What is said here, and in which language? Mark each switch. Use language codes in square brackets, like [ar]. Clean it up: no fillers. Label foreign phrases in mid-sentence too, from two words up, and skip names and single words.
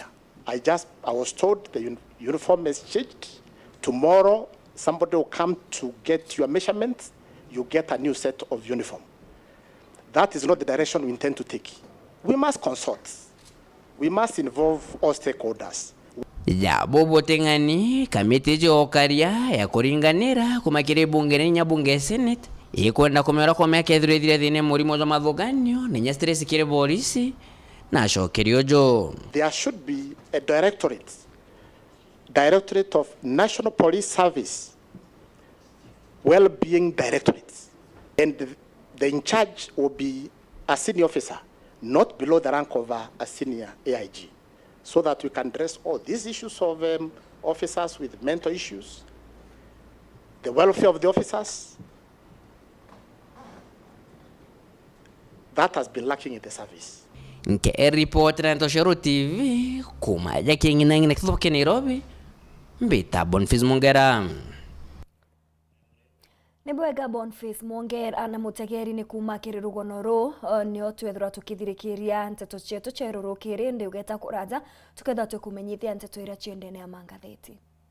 [en] I was told the uniform is changed. Tomorrow, somebody will come to get your measurements, you get a new set of uniform. That is not the direction we intend to take. We must consult. We must involve all stakeholders. [mer] Ya bobo tengani kamiti jokaria ya kuringanira kumakire bunge nenya bunge senate ikwenda kumera kwa miaka ithire thine murimo wa mathuganio nenya stress kire polisi na shokeriojo. [en] There should be a directorate of National Police Service, well-being directorate, and the in charge will be a senior officer, not below the rank of a senior AIG, so that we can address all these issues of officers with mental issues, the welfare of the officers. That has been lacking in the service. [mer] Nke report na Ntoshero TV kumaja kingina ngina kithoke Nairobi mbita Boniface Mongera. Nibwega Boniface Mongera na mutegeri ni kuma kirirugono ro ni otwethura tukithirikiria nteto chetu cherurukire ndi ugeta kuraja tuketha tukumenyithia nteto ira chiendene ya mangatheti.